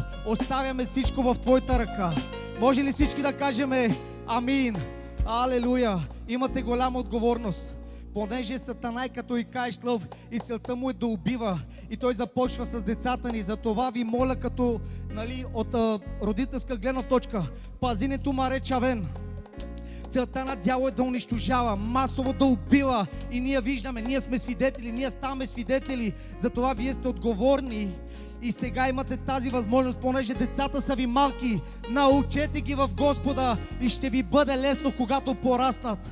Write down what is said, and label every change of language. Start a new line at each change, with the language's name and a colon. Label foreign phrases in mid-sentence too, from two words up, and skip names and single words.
Bulgarian: Оставяме всичко в Твоята ръка. Може ли всички да кажем амин? Алелуя! Имате голяма отговорност. Понеже Сатана е като и каеш лъв и целта му е да убива и той започва с децата ни. Затова ви моля като от родителска гледна точка,
Romany: пазинето маре чавен.
Bulgarian: Целта на дявола е да унищожава, масово да убива и ние виждаме, ние сме свидетели, ние ставаме свидетели. Затова вие сте отговорни и сега имате тази възможност, понеже децата са ви малки. Научете ги в Господа и ще ви бъде лесно, когато пораснат.